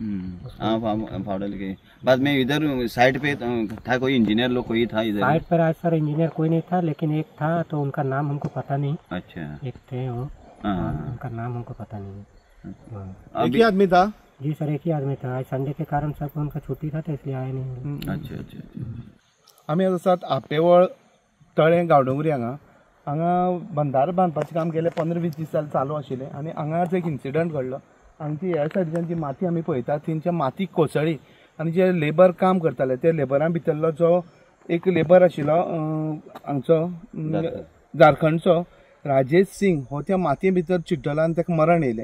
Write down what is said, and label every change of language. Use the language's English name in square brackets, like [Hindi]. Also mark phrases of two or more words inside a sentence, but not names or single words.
[Hindi] बाद में इधर साइड पे था कोई इंजीनियर लोग, कोई था इधर साइड पर? आज सर इंजीनियर कोई नहीं था, लेकिन एक था, तो उनका नाम हमको पता नहीं। अच्छा, एक थे वो, उनका नाम हमको पता नहीं। एक ही आदमी था? जी सर, एक ही आदमी था। आज संडे के कारण सबको उनका छुट्टी था, तो इसलिए आए नहीं। अच्छा। [Konkani] आम्ही आतां आपेवळ तळे गांवडोंगरी हांगा बंधार बांदपाचें काम गेले 15-20 दीस जाले चालू आशिल्लें, आनी हांगाच एक इन्सिडंट घडलो। हांगा ह्या सायडीच्यान जी माती आमी पळयतात थंयच्या माती कोसळ्ळी, आनी जे लेबर काम करताले ते लेबरां भितरलो जो एक लेबर आशिल्लो हांगचो झारखंडचो राजेश सिंग, हो त्या मातये भितर चिड्डलो आनी ताका मरण येयलें।